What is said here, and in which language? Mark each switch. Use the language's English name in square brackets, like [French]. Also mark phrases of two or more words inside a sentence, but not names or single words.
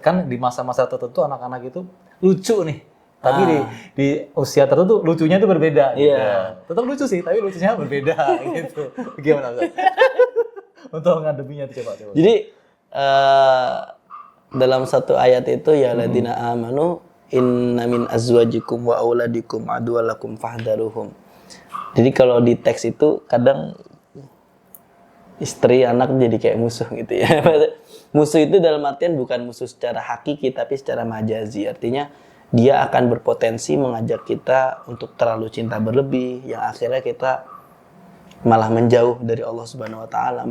[Indonesian] Kan di masa-masa tertentu anak-anak itu lucu nih. Tapi di usia tertentu lucunya itu berbeda. Tetap lucu sih, tapi lucunya berbeda gitu. Gimana Ustaz? Untuk ngadepinya itu coba. Jadi dalam satu ayat itu [Arabic] يا الذين آمنوا إن من أزواجكم وأولادكم عدوا لكم فاحذروهم. [Indonesian] Jadi kalau di teks itu kadang istri anak jadi kayak musuh gitu ya. Musuh itu dalam artian bukan musuh secara hakiki tapi secara majazi. Artinya dia akan berpotensi mengajak kita untuk terlalu cinta berlebih yang akhirnya kita malah menjauh dari Allah [Arabic] سبحانه وتعالى.